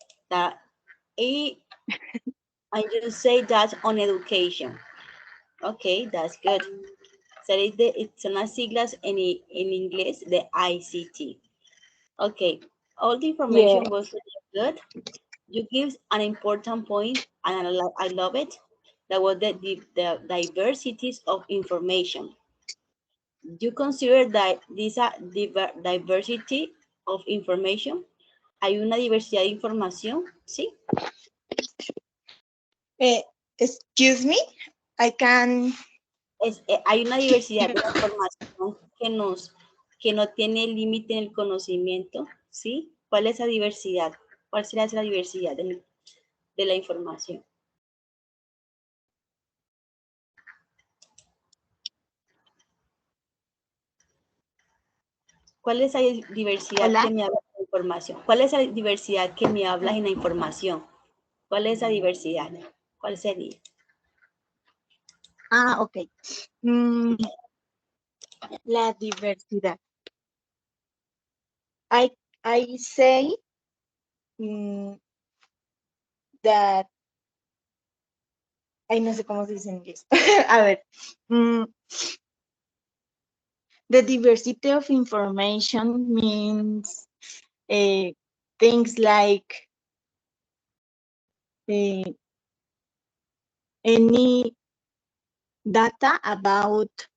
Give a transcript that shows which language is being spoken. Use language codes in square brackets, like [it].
[en] I just say that on education. Okay, that's good. [es] So son las siglas en inglés de ICT. [en] Okay, all the information was really good. You give an important point, and I love it. That was the diversities of information. You consider that this diversity of information? [es] ¿Hay una diversidad de información? ¿Sí? [en] Excuse me, I can. [es] Hay una diversidad de información que no tiene límite en el conocimiento, ¿sí? ¿Cuál es esa diversidad? ¿Cuál será esa diversidad de la información? ¿Cuál es esa diversidad que me habla de la información? ¿Cuál es esa diversidad que me habla en la información? ¿Cuál es esa diversidad? ¿Cuál sería? Ok. La diversidad. [en] I say that. [es] Ay, no sé cómo se dice en inglés. A ver. [en] The diversity of information means things like any data about